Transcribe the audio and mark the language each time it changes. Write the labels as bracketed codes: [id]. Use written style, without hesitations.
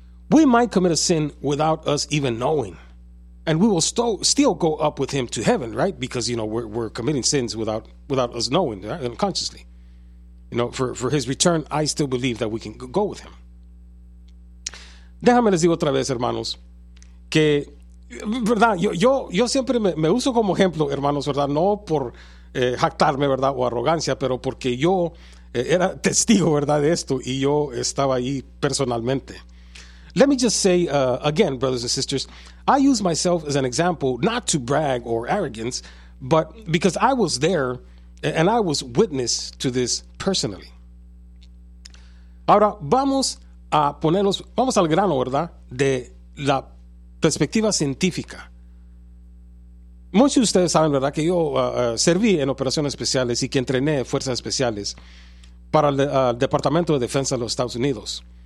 [en] We might commit a sin without us even knowing, and we will still go up with Him to heaven, right? Because, you know, we're committing sins without us knowing, right? Unconsciously. You know, for His return, I still believe that we can go with Him. [es] Déjame les digo otra vez, hermanos, que, verdad, yo siempre me uso como ejemplo, hermanos, verdad, no por jactarme, verdad, o arrogancia, pero porque yo era testigo, verdad, de esto, y yo estaba ahí personalmente. [en] Let me just say again, brothers and sisters, I use myself as an example, not to brag or arrogance, but because I was there and I was witness to this personally. [es] Ahora vamos a ponernos, vamos al grano, ¿verdad?, de la perspectiva científica. Muchos de ustedes saben, ¿verdad?, que yo serví en operaciones especiales y que entrené fuerzas especiales para el Departamento de Defensa de los Estados Unidos.